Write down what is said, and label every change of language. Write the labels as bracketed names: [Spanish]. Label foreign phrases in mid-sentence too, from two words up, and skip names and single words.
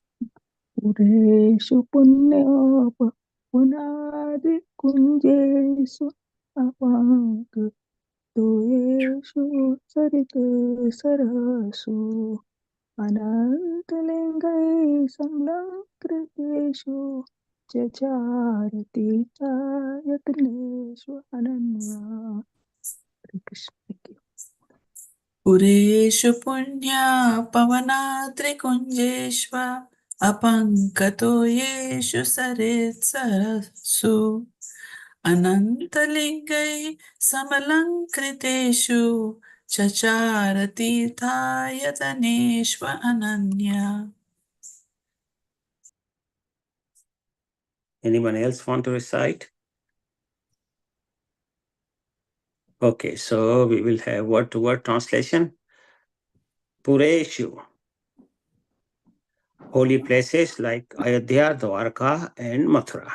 [Sanskrit] Pureshu punya pavanadrikunjeshu apankatoeshu sarita sarhasu anantalingai samlankriteshu chacharati yatneshu ananya. Hare Krishna. [English] Thank you. [Sanskrit] Pureshu punya pavanadrikunjeshva apankatoyeshu sarit sarasu anantalingai samalankriteshu chacharati tayataneshva ananya. [English] Anyone else want to recite? Okay, so we will have word-to-word translation. Pureshu, holy places like Ayodhya, Dwarka, and Mathura.